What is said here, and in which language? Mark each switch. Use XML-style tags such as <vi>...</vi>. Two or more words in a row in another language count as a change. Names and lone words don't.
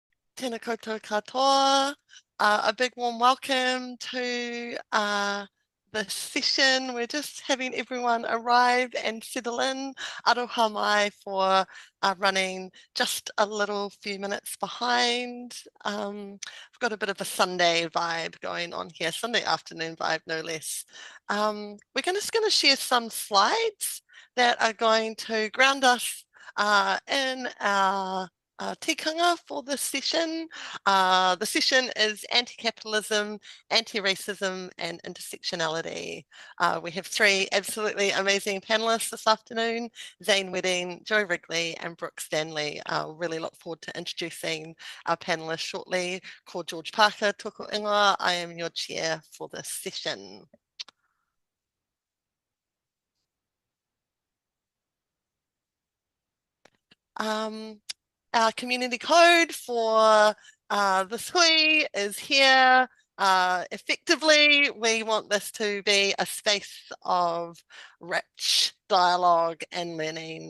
<mi>Tēnā koutou katoa.</mi> <en>A big warm welcome to the session. We're just having everyone arrive and settle in.</en> <mi>Aroha mai</mi> <en>for running just a little few minutes behind. I've got a bit of a Sunday vibe going on here, Sunday afternoon vibe, no less. We're just going to share some slides that are going to ground us in our tikanga for this session. The session is Anticapitalism, Antiracism and Intersectionality. We have three absolutely amazing panelists this afternoon, Zane Wedding, Joe Wrigley and Brooke Stanley. Really look forward to introducing our panelists shortly.</en> <mi>Ko George Parker, toko ingoa.</mi> <en>I am your chair for this session. Our community code for this hui is here. Effectively, we want this to be a space of rich dialogue and learning.</en>